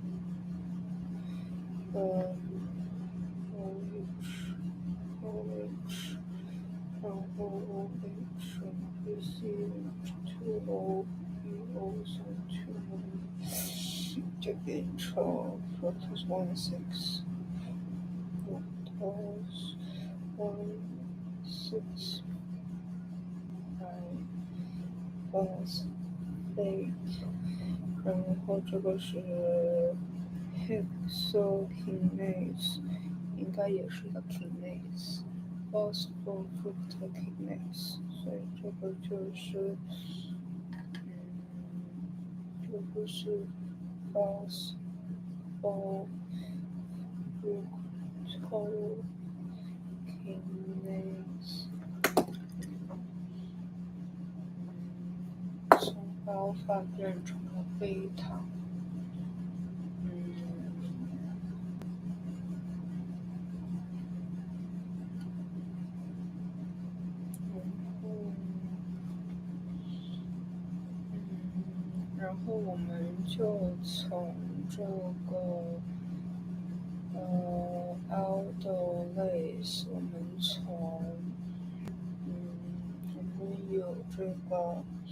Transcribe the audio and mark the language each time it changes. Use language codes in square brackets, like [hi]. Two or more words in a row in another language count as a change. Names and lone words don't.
[zh] 然后 OH CH2O PO 2 就变成 fructose 1,6 [en] fructose 1,6 phosphate， [zh] 然后这个是 hexokinase， 应该也是一个 kinase， phosphofructokinase， 所以这个就是这不是 [en] false or kinase [zh] 从 alpha 变成了贝塔。然后我们就从这个aldolase，我们有这个